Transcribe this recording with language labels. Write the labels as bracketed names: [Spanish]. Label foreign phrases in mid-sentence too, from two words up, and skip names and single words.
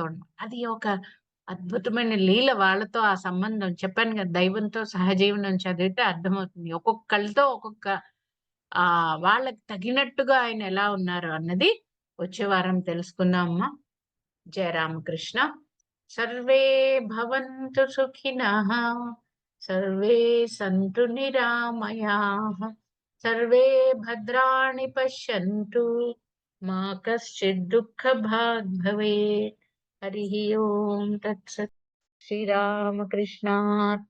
[Telugu] అది ఒక అద్భుతమైన లీల వాళ్ళతో ఆ సంబంధం. చెప్పాను కదా! దైవంతో సహజీవనం చదివితే అర్థమవుతుంది. ఒక్కొక్కళ్ళతో ఒక్కొక్క వాళ్ళకి తగినట్టుగా ఆయన ఎలా ఉన్నారు అన్నది వచ్చే వారం తెలుసుకుందాం అమ్మా. జయ రామకృష్ణ. [Sanskrit] सर्वे भवन्तु सुखिनः, सर्वे सन्तु निरामयाः, सर्वे भद्राणि पश्यन्तु, मा कश्चित् दुःखभाग् भवेत्। हरिः ओम् तत्सत्।